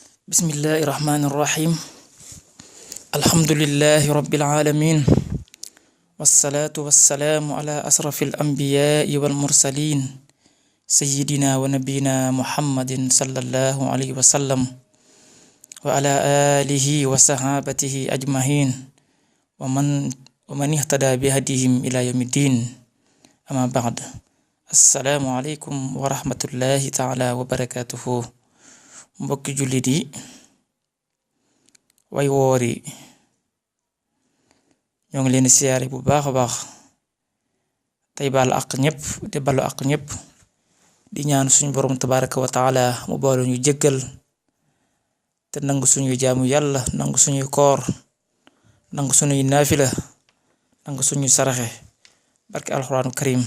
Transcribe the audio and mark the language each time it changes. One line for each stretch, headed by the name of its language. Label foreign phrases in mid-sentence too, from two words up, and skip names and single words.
Arabic: بسم الله الرحمن الرحيم الحمد لله رب العالمين والصلاة والسلام على أشرف الأنبياء والمرسلين سيدنا ونبينا محمد صلى الله عليه وسلم وعلى آله وصحابته أجمعين ومن اهتدى بهديهم إلى يوم الدين أما بعد. السلام عليكم ورحمة الله تعالى وبركاته.
Wolof: Mbokki jullit yi way woor yi ñoo ngi leen di siyaare bu baax a baax tey baalu àq ñëpp te balu àq ñëpp di ñaan suñu borom
Arabic: تبارك وتعالى
Wolof: mu boole ñu jéggal te nangu suñuy jaamu yàlla, nangu suñuy koor, nangu suñuy naafila, nangu suñuy saraxe barke
Arabic: القرآن الكريم.